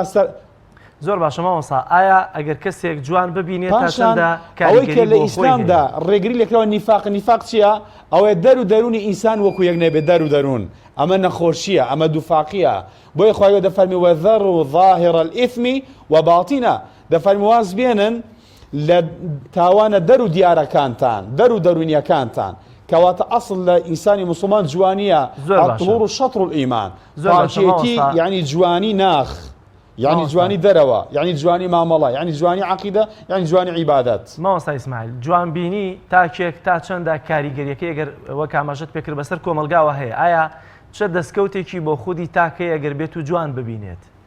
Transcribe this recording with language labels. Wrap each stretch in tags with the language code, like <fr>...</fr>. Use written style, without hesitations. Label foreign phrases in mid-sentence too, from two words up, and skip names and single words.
<ckb>زۆر باشە مامۆستا ئایا ئەگەر کەسێک جوان ببینێت تا چەندە ئەوەی کە لە ئیسلامدا ڕێگری لەکرەوە نیفاق چییە ئەوەیە دەر و دەرونی ئینسان وەکو یەک نەبێت دەر و دەرون ئەمە نەخۆشیە ئەمە دووفاقیە بۆیە خوای دەفەرمی</ckb> <ar>وەذەروا ظاهر الإثم وباطنه</ar> <ckb>دەفەرمی واز بێنن لە تاوانە دەر و دیارەکانتان دەر و دەرونیەکانتان کەواتە ئەسڵ لە ئینسانی مسلمان جوانیە</ckb> <ar>الطهور شطر الإيمان</ar> <ckb>پاکێتی یعنی جوانی ناخ یعنی جوانی دەرەوە یعنی جوانی مامەڵە یعنی جوانی عەقیدە یعنی جوانی عیبادەت مامۆستا ئیسماعیل جوانبینی تاکێک تا چەندە کاریگەریەکە ئەگەر وەک ئاماژەت پێکرد بەسەر کۆمەلگاوە هەیە ئایا چه دەستکەوتێکی بۆ خودی تاکەی ئەگەر بێت و جوان ببینێت</ckb>